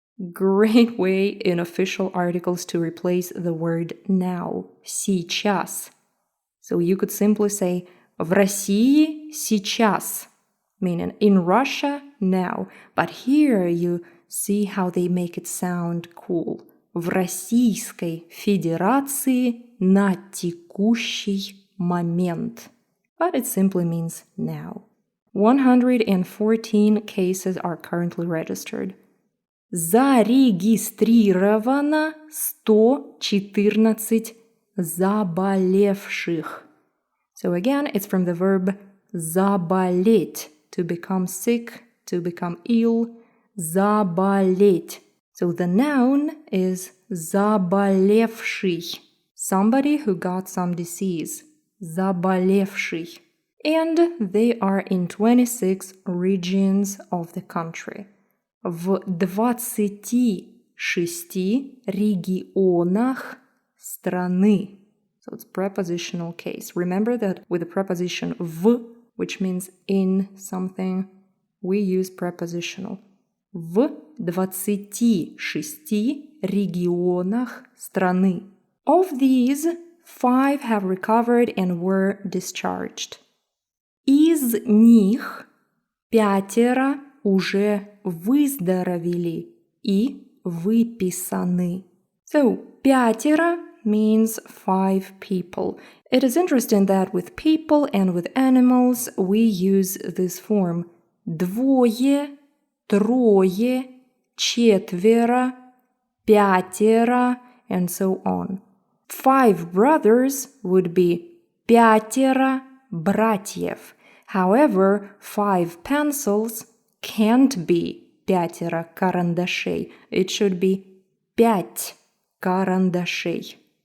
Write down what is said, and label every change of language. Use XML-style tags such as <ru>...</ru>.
<en>Great way in official articles to replace the word now.</en> <ru>Сейчас.</ru> <en>So you could simply say</en> <ru>в России сейчас,</ru> <en>meaning in Russia now. But here you see how they make it sound cool.</en> <ru>В Российской Федерации на текущий момент.</ru> <en>But it simply means now. 114 cases are currently registered.</en> <ru>Зарегистрировано 114 заболевших.</ru> <en>So again, it's from the verb заболеть, to become sick, to become ill.</en> <ru>Заболеть.</ru> <en>So the noun is заболевший, somebody who got some disease.</en> <ru>Заболевший.</ru> <en>And they are in 26 regions of the country.</en> <ru>В 26 регионах страны.</ru> <en>So it's prepositional case. Remember that with the preposition в, which means in something, we use prepositional.</en> <ru>В 26 регионах страны.</ru> <en>Of these, 5 have recovered and were discharged.</en> <ru>Из них 5 уже выздоровели и выписаны.</ru> <en>So, 5 means 5 people. It is interesting that with people and with animals, we use this form.</en> <ru>Двое, трое, четверо, пятеро,</ru> <en>and so on. 5 brothers would be</en> <ru>пятеро братьев.</ru> <en>However, 5 pencils can't be</en> <ru>пятеро карандашей.</ru> <en>It should be 5 карандашей.</en>